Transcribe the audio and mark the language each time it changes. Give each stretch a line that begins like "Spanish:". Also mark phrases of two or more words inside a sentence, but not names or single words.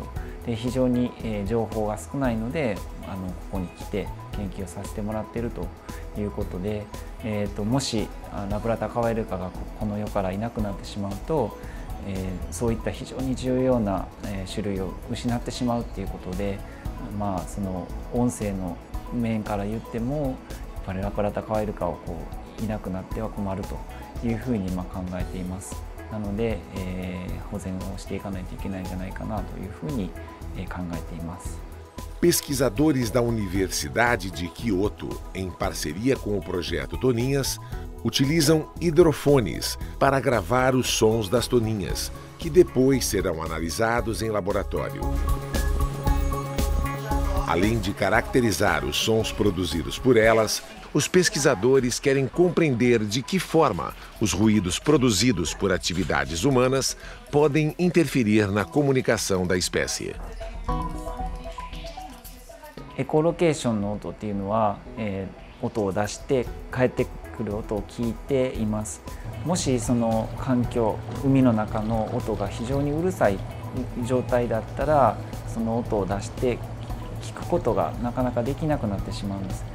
Japanese: で、非常に、情報が少ないのでここに来て研究をさせてもらっているということで、もしラプラタカワイルカがこの世からいなくなってしまうと、そういった非常に重要な種類を失ってしまうということで、その音声の面から言ってもやっぱりラプラタカワイルカをいなくなっては困るというふうに考えています。なので、保全をしていかないといけないんじゃないかなというふうに考えています。
Portuguese: Pesquisadores da Universidade de Kyoto, em parceria com o projeto Toninhas, utilizam hidrofones para gravar os sons das toninhas, que depois serão analisados em laboratório. Além de caracterizar os sons produzidos por elas, os pesquisadores querem compreender de que forma os ruídos produzidos por atividades humanas podem interferir na comunicação da espécie.
Japanese: エコロケーションの音っていうのは、音を出して帰ってくる音を聞いています。もしその環境、海の中の音が非常にうるさい状態だったら、その音を出して聞くことがなかなかできなくなってしまうんです。